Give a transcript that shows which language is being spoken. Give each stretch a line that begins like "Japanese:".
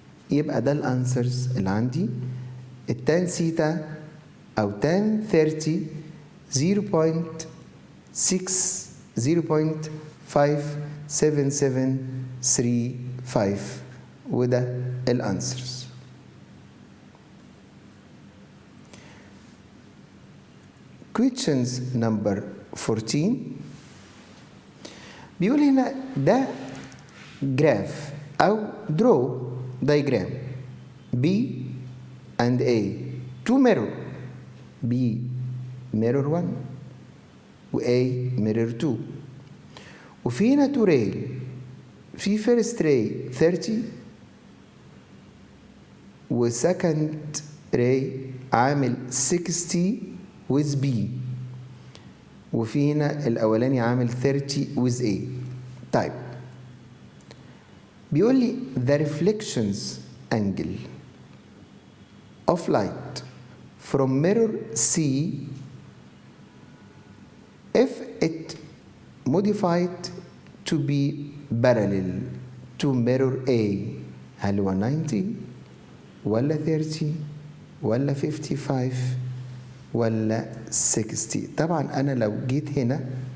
Arabic: يبقى ده الانسرز اللي عندي. التان ثيتا
English: أو tan 30 0.57735 وده الانسرز. questions number 14
Arabic: بيقول هنا ده جراف
English: أو draw diagram B and A two mirror B mirror 1 و A mirror 2 وفي هنا two ray في first ray 30 و second ray عامل 60 with B وفي هنا الأولاني عامل 30 with A. طيب بيقول لي the reflections angle of light from mirror C if it modified to be parallel to mirror A هل هو 90 ولا 30 ولا 55 ولا 60؟
Arabic: طبعا أنا لو جيت هنا